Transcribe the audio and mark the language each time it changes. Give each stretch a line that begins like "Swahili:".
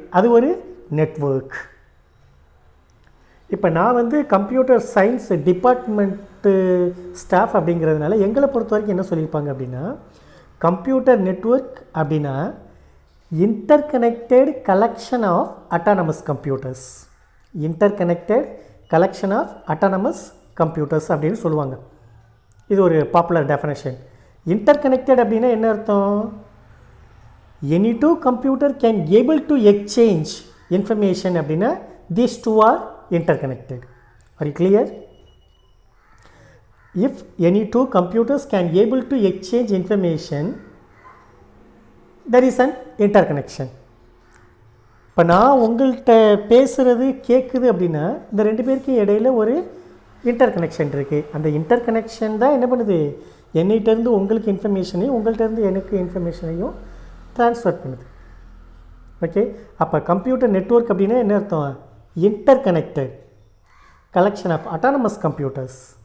Tamil: அது ஒரு நெட்வொர்க். இப்போ நான் கம்ப்யூட்டர் சயின்ஸ் டிபார்ட்மெண்ட்டு ஸ்டாஃப் அப்படிங்கிறதுனால எங்களை பொறுத்த வரைக்கும் என்ன சொல்லியிருப்பாங்க அப்படின்னா, கம்ப்யூட்டர் நெட்வொர்க் அப்படின்னா
English: Interconnected collection of autonomous computers. Interconnected collection of autonomous computers
Tamil: அப்படின்னு சொல்லுவாங்க. இது ஒரு பாப்புலர் டெஃபினேஷன். இன்டர்கனெக்டட் அப்படின்னா என்ன அர்த்தம்?
English: any two computer can able to exchange information
Tamil: அப்படின்னா
English: these two are interconnected. Are you clear? If any two computers can able to exchange information, there is an interconnection.
Tamil: இப்போ நான் உங்கள்கிட்ட பேசுகிறது கேட்குது அப்படின்னா இந்த ரெண்டு பேருக்கு இடையில் ஒரு இன்டர்கனெக்ஷன் இருக்குது. அந்த இன்டர்கனெக்ஷன் தான் என்ன பண்ணுது, என்னிட்டேருந்து உங்களுக்கு இன்ஃபர்மேஷனையும் உங்கள்கிட்டருந்து எனக்கு இன்ஃபர்மேஷனையும் ட்ரான்ஸ்ஃபர் பண்ணுது. ஓகே, அப்போ கம்ப்யூட்டர் நெட்வொர்க் அப்படின்னா என்ன அர்த்தம்?
English: Interconnected collection of autonomous computers.